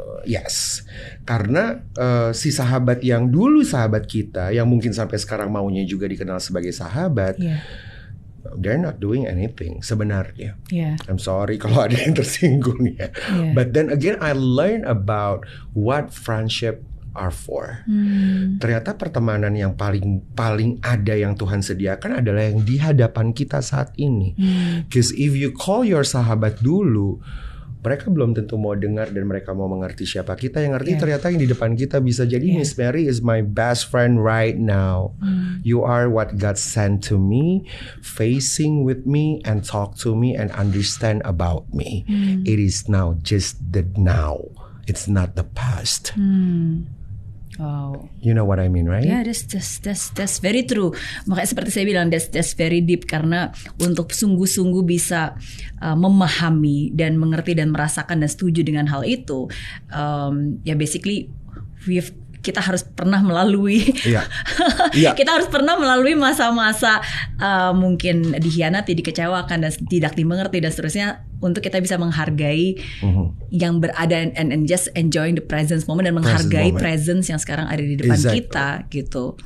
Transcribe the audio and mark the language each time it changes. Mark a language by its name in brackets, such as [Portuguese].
[English] Yes, [Indonesian] karena si sahabat yang dulu sahabat kita, yang mungkin sampai sekarang maunya juga dikenal sebagai sahabat, [English] they're not doing anything [Indonesian] sebenarnya. [English] I'm sorry [Indonesian] kalau ada yang tersinggung ya. [English] But then again, I learned about what friendship are for. [Indonesian] Ternyata pertemanan yang paling ada yang Tuhan sediakan adalah yang di hadapan kita saat ini. [English] Because if you call your [Indonesian] sahabat dulu, mereka belum tentu mau dengar dan mereka mau mengerti siapa kita. Yang ngerti ternyata yang di depan kita bisa jadi Miss Mary [English] is my best friend right now. You are what God sent to me, facing with me and talk to me and understand about me. It is now, just the now. It's not the past. Wow. You know what I mean, right? Yeah, that's very true. [Indonesian] Makanya seperti saya bilang, [English] that's very deep, [Indonesian] karena untuk sungguh-sungguh bisa memahami dan mengerti dan merasakan dan setuju dengan hal itu, ya basically kita harus pernah melalui kita harus pernah melalui masa-masa mungkin dikhianati, dikecewakan dan tidak dimengerti dan seterusnya, untuk kita bisa menghargai yang berada [English] and just enjoying the presence moment [Indonesian] dan menghargai presence yang sekarang ada di depan kita gitu.